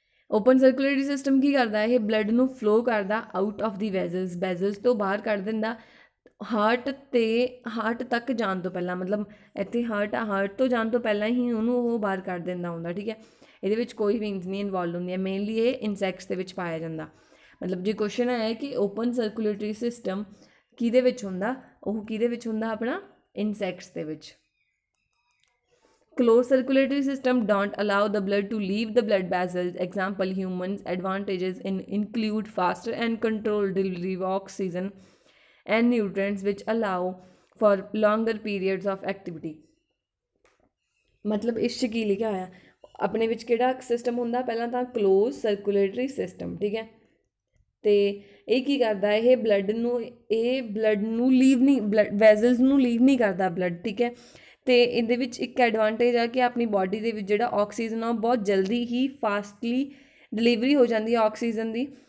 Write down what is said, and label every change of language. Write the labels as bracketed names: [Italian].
[Punjabi] Open circulatory system ਕੀ ਕਰਦਾ? ਇਹ blood ਨੂੰ ਫਲੋ ਕਰਦਾ [English] out of the vessels [Punjabi] ਤੋਂ ਬਾਹਰ ਕੱਢ ਦਿੰਦਾ ਹਾਰਟ ਤੱਕ ਜਾਣ ਤੋਂ ਪਹਿਲਾਂ, ਮਤਲਬ ਇੱਥੇ ਹਾਰਟ ਤੋਂ ਜਾਣ ਤੋਂ ਪਹਿਲਾਂ ਹੀ ਉਹਨੂੰ ਉਹ ਬਾਹਰ ਕੱਢ ਦਿੰਦਾ ਹੁੰਦਾ। ਠੀਕ ਹੈ, ਇਹਦੇ ਵਿੱਚ ਕੋਈ ਵੀਨਸ ਨਹੀਂ ਇਨਵੋਲਵ ਹੁੰਦੀਆਂ, ਮੇਨਲੀ ਇਹ ਇਨਸੈਕਟਸ ਦੇ ਵਿੱਚ ਪਾਇਆ ਜਾਂਦਾ। ਮਤਲਬ ਜੇ ਕੁਐਸਚਨ ਹੈ ਕਿ ਓਪਨ ਸਰਕੂਲੇਟਰੀ ਸਿਸਟਮ ਕਿਹਦੇ ਵਿੱਚ ਹੁੰਦਾ, ਉਹ ਕਿਹਦੇ ਵਿੱਚ ਹੁੰਦਾ? ਆਪਣਾ ਇਨਸੈਕਟਸ ਦੇ ਵਿੱਚ। [English] Closed circulatory system don't allow the blood to leave the blood vessels. Example, humans advantages include faster and controlled delivery of oxygen and nutrients which allow for longer periods of activity। [Punjabi] मतलब इस 'ਚ ਕੀ ਲਿਖਿਆ ਹੋਇਆ ਆਪਣੇ ਵਿੱਚ ਕਿਹੜਾ system ਹੁੰਦਾ ਪਹਿਲਾਂ ਤਾਂ ਕਲੋਜ਼ ਸਰਕੂਲੇਟਰੀ ਸਿਸਟਮ ਠੀਕ ਹੈ। ਤੇ ਇਹ ਕੀ ਕਰਦਾ ਇਹ ਬਲੱਡ ਨੂੰ ਲੀਵ ਨਹੀਂ ਵੈਜ਼ਲਸ ਨੂੰ ਲੀਵ ਨਹੀਂ ਕਰਦਾ ਬਲੱਡ ਠੀਕ ਹੈ। ਤੇ ਇਹਦੇ ਵਿੱਚ ਇੱਕ ਐਡਵਾਂਟੇਜ ਆ ਕਿ ਆਪਣੀ ਬਾਡੀ ਦੇ ਵਿੱਚ ਜਿਹੜਾ ਆਕਸੀਜਨ ਆ ਉਹ ਬਹੁਤ ਜਲਦੀ ਹੀ ਫਾਸਟਲੀ ਡਿਲੀਵਰੀ ਹੋ ਜਾਂਦੀ ਹੈ ਆਕਸੀਜਨ ਦੀ।